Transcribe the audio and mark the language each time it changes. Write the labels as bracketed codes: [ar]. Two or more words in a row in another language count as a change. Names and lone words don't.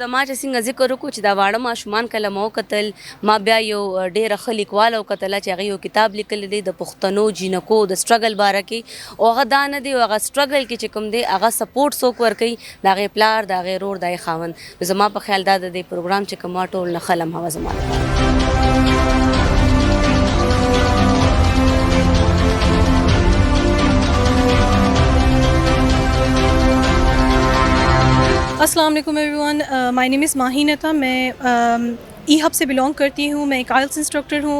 [ps] زما چې څنګه ذکر وکړو چې دا واړه ماشومان کله ما وکتل، ما بیا یو ډېره ښه لیکواله وکتله چې هغې یو کتاب لیکلی دی د پښتنو جینکو د سټرګل باره کې، او هغه دا نه دی او هغه سټرګل کې چې کوم دی هغه سپورټ څوک ورکوي د هغې پلار د هغې رور د هغې خاوند. نو زما په خیال دا د دې پروګرام چې کوم ټول نه ښه لمحه وه زما لپاره. [ar] السلام عليكم [en] everyone, my name is Maheen Ata. [ur] میں ای ہب سے بلونگ کرتی ہوں۔ میں ایک [en] IELTS instructor [ur] ہوں.